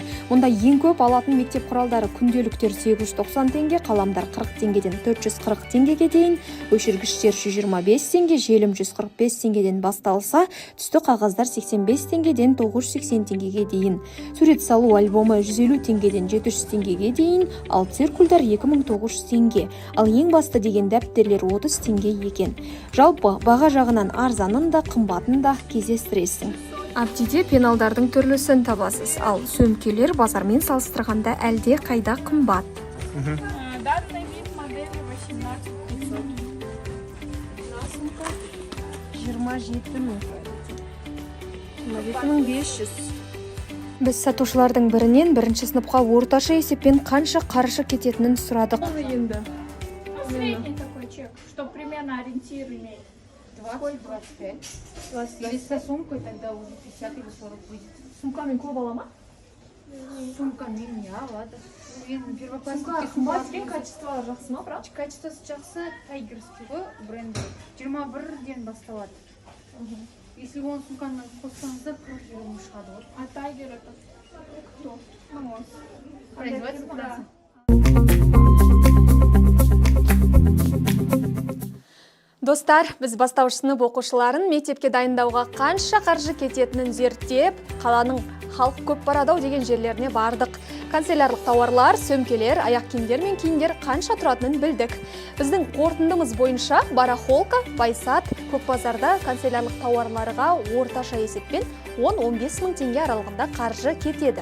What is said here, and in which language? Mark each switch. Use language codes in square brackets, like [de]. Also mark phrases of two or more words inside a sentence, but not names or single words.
[kk] Мұнда ең көп алатын мектеп құралдары күнделіктер 890 теңге, қаламдар 40 теңгеден 440 теңгеге дейін, өшіргіштер 125 теңге, желім 145 теңгеден басталса, түсті қағаздар 85 теңгеден 980 теңгеге дейін, сурет салу альбомы 150 теңгеден 700 теңгеге дейін, ал циркульдар 2900 теңге, ал ең басты деген дәптерлер 30 теңге екен. Жалпы баға жағынан арзанын да қымбатын да кездестіресің. Абдиде пеналдардың түрлісін табасыз, ал сөмкелер базармен салыстырғанда әлде қайда қымбат. [ru] Данный вид модели 18500. 27500. [kk] Біз сатушылардың бірінен бірінші сыныпқа орташа есеппен қанша қаржы кететінін сұрадық. [ru] Средний такой чек, чтобы примерно ориентир иметь. 25. Или со сумкой тогда уже 50 или 40 будет. [kk] Сумкамен көп ала ма? Сумкамен не алады. Енді Сумка қымбат екен, качестволары жақсы ма, бірақ? Качествосы жақсы, тайгерский ғой бренді. 21-ден басталады. [ru] Если он [kk] сумканы қоссаңыздар, 40 евро шығады ғой. [ru] А тайгер это кто? Ну, Производится. [kk] Достар, біз бастауыш сынып оқушыларын мектепке дайындауға қанша қаржы кететінін зерттеп, қаланың халық көп барадау деген жерлеріне бардық. Канцелярлық тауарлар, сөмкелер, аяқ киімдер мен киімдер қанша тұратынын білдік. Біздің қорытындымыз бойынша барахолка, байсат, көк базарда канцелярлық тауарларға орташа есеппен 10-15 мың теңге аралығында қаржы кетеді.